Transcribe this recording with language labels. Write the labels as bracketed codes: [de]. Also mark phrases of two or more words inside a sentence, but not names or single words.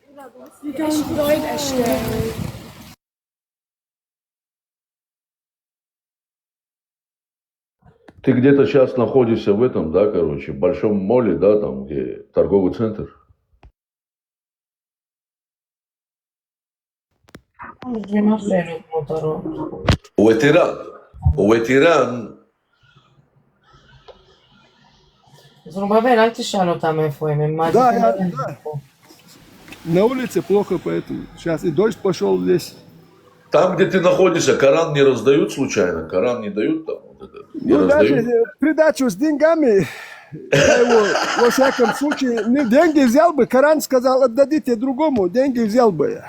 [ru] Ты где-то сейчас находишься в этом, да, короче, в большом моле, да, там, где торговый центр. У ветеран. [he] זרובבל, אל תשאל אותם איפה הם [ru] Да. На улице плохо, поэтому сейчас и дождь пошел здесь. Там, где ты находишься, Коран не раздают случайно? Коран не дают там? Вот это, не Ну, раздают? даже придачу с деньгами, я его, во всяком случае, деньги взял бы, Коран сказал, отдадите другому, деньги взял бы я.